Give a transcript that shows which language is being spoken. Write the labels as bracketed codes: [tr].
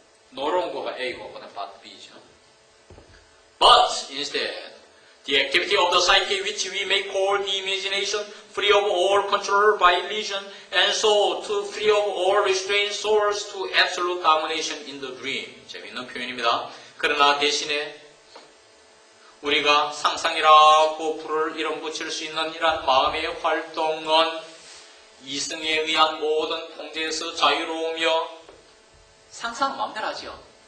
[ko] 노론고가 A고 그다음 but B죠. [en] But instead, the activity of the psyche which we may call the imagination free of all control by illusion and so to free of all restraint soars to absolute domination in the dream. [ko] 재미있는 표현입니다. 그러나 대신에 우리가 상상이라고 불을 이름 붙일 수 있는 이러한 마음의 활동은 이성에 의한 모든 통제에서 자유로우며 상상은 마음대로 하죠.